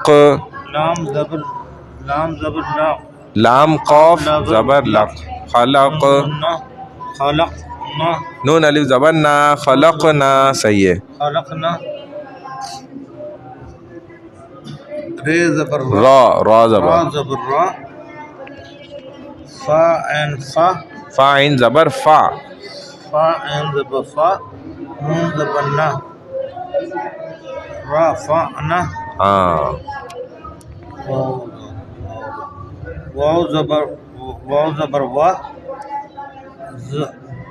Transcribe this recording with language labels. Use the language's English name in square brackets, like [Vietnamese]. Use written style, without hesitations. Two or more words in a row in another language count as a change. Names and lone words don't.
[Urdu] لام زبر لا لام قاف زبر لق خلق نہ خلق نہ نون الف زبر نا خلقنا صحیح ہے خلقنا رے زبر را را را زبر زبر را فا عین فا فا عین زبر فا فا عین زبر فا نون زبر نہ را فا نہ ہاں واو زبر وا